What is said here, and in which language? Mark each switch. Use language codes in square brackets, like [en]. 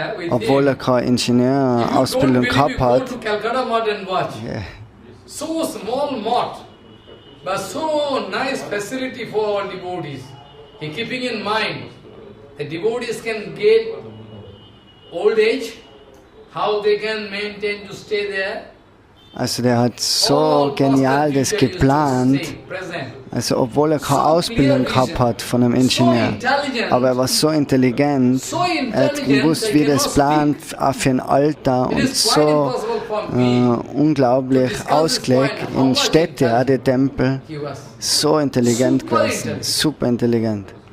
[de] Obwohl er keine Ingenieurausbildung gehabt hat. [en] Yeah. So small mott, but so nice facility for our devotees. He keeping in mind the devotees can get old age. How they can maintain to stay there? [de] Also der hat so genial das geplant, also obwohl er keine Ausbildung gehabt hat von einem Ingenieur, aber er war so intelligent, er hat gewusst, wie das plant, auch für ein Alter und so unglaublich ausgelegt in Städte, auch die Tempel, so intelligent gewesen, super intelligent.